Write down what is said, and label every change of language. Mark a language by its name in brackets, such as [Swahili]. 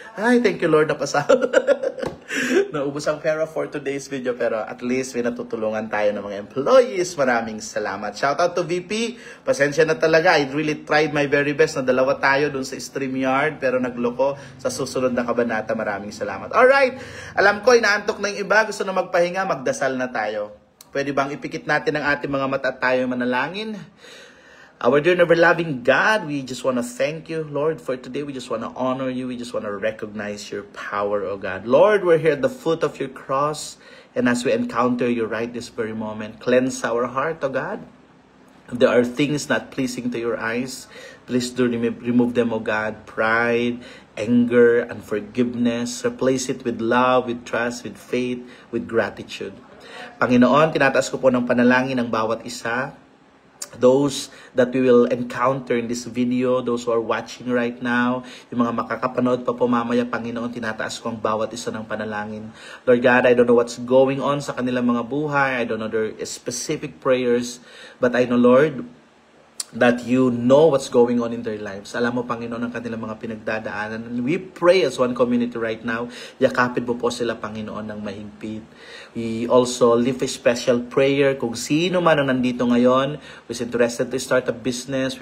[Filipino] Ay, [English] thank you Lord, [Filipino] napasahod. Naubos ang pera [English] for today's video, [Filipino] pero at least may natutulungan tayo ng mga employees. Maraming salamat. Shout out to VP. Pasensya na talaga. I really tried my very best na dalawa tayo dun sa StreamYard, pero nagloko. Sa susunod na kabanata, maraming salamat. Alright, alam ko, inaantok na yung iba. Gusto na magpahinga, magdasal na tayo. Pwede bang ipikit natin ang ating mga mata at tayo manalangin? [English] Our dear and ever-loving God, we just want to thank you, Lord, for today. We just want to honor you. We just want to recognize your power, oh God. Lord, we're here at the foot of your cross. And as we encounter you right this very moment, cleanse our heart, oh God. If there are things not pleasing to your eyes, please do remove them, oh God. Pride, anger, unforgiveness. Replace it with love, with trust, with faith, with gratitude. [Filipino] Panginoon, tinataas ko po ng panalangin ng bawat isa. [English] Those that we will encounter in this video, those who are watching right now, [Filipino] yung mga makakapanood pa po mamaya, Panginoon, tinataas ko ang bawat isa ng panalangin. [English] Lord God, I don't know what's going on [Filipino] sa kanilang mga buhay. [English] I don't know their specific prayers, but I know, Lord, that you know what's going on in their lives. [Filipino] Alam mo, Panginoon, ang kanilang mga pinagdadaanan. [English] And we pray as one community right now, [Filipino] yakapin mo po sila, Panginoon, ng mahigpit. [English] We also lift a special prayer [Filipino] kung sino man ang nandito ngayon [English] who's interested to start a business.